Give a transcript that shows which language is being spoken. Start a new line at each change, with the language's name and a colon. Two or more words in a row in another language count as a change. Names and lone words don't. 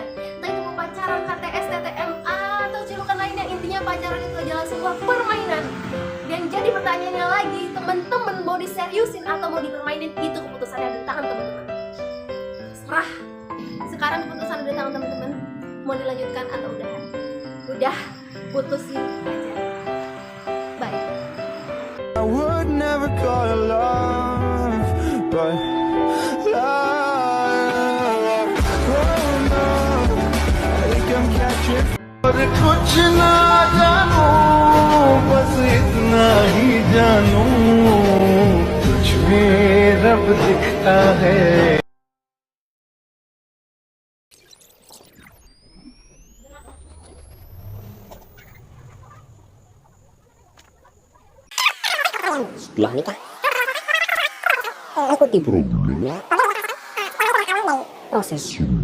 Indonesian: Entah itu pacaran HTS, TTMA, atau julukan lainnya, intinya pacaran itu adalah sebuah permainan. Dan jadi pertanyaannya lagi, teman-teman mau diseriusin atau mau dipermainin, itu keputusan yang di tangan teman-teman. Serah. Sekarang keputusan ada di tangan teman-teman. Mau dilanjutkan atau udahan? Udah, putusin aja. Bye.
English: I would never call it love, but love. Oh no, I think I'm catching.
Hindi: और कुछ ना जानू, बस इतना ही जानू, तुझ में रब दिखता है.
Indonesian: Setelah nikah ikuti problemnya proses.